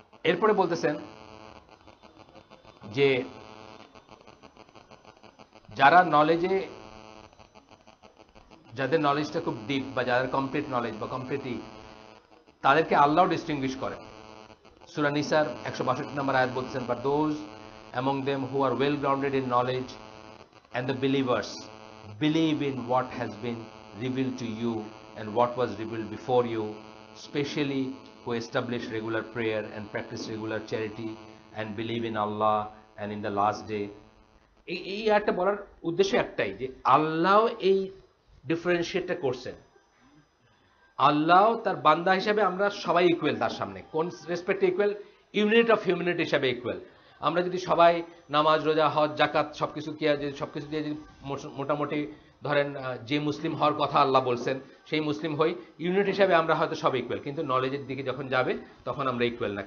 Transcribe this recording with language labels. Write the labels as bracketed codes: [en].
[bn] এরপরে বলতেছেন যে যারা নলেজে, যাদের নলেজটা খুব ডিপ বা যাদের কমপ্লিট নলেজ বা কমপ্লিটলি, তাদেরকে আল্লাহ ডিস্টিংগুইশ করে। সূরা নিসার 162 নম্বর আয়াত বলছেন, [en] But those among them who are well grounded in knowledge and the believers believe in what has been revealed to you and what was revealed before you, especially who establish regular prayer and practice regular charity and believe in Allah and in the last day. [bn] এই আয়াতটা বলার উদ্দেশ্য একটাই, যে আল্লাহ এই ডিফারেন্সিয়েটটা করছেন। আল্লাহ তার বান্দা হিসাবে আমরা সবাই ইকুয়াল তার সামনে। কোন রেসপেক্টে ইকুয়াল? ইউনিট অফ হিউম্যানিটি হিসাবে ইকুয়াল। আমরা যদি সবাই নামাজ, রোজা, হজ, জাকাত সবকিছু দিয়ে যদি মোটামুটি ধরেন যে মুসলিম হওয়ার কথা আল্লাহ বলছেন সেই মুসলিম হই, ইউনিট হিসাবে আমরা হয়তো সব ইকুয়াল, কিন্তু নলেজের দিকে যখন যাবে তখন আমরা ইকুয়াল না।